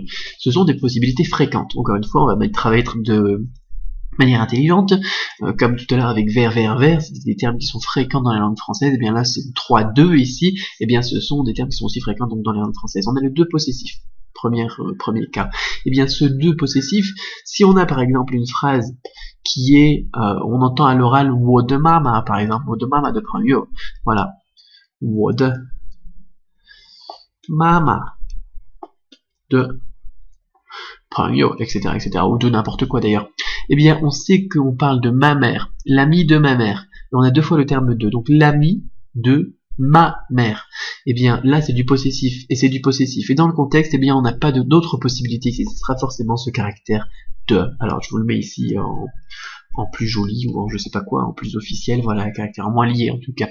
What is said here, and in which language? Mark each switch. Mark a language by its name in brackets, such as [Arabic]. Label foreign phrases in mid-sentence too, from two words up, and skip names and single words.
[French] Ce sont des possibilités fréquentes. Encore une fois, on va travailler de manière intelligente, comme tout à l'heure avec vers, c'est des termes qui sont fréquents dans la langue française, et bien là c'est 3-2 ici, et bien ce sont des termes qui sont aussi fréquents donc dans la langue française. On a le 2 possessif, premier cas. Et bien ce 2 possessif, si on a par exemple une phrase qui est, on entend à l'oral [Chinese] 我的妈妈 [French] par exemple, [Chinese] 我的妈妈的朋友, voilà, 我的妈妈的朋友, [French] etc., ou de n'importe quoi d'ailleurs. Eh bien, on sait qu'on parle de ma mère, l'ami de ma mère. Et on a 2 fois le terme de, donc l'ami de ma mère. Eh bien, là, c'est du possessif, et c'est du possessif. Et dans le contexte, eh bien, on n'a pas d'autres possibilités ici. Ce sera forcément ce caractère de. Alors, je vous le mets ici en plus joli, ou en je sais pas quoi, en plus officiel, voilà, un caractère moins lié en tout cas.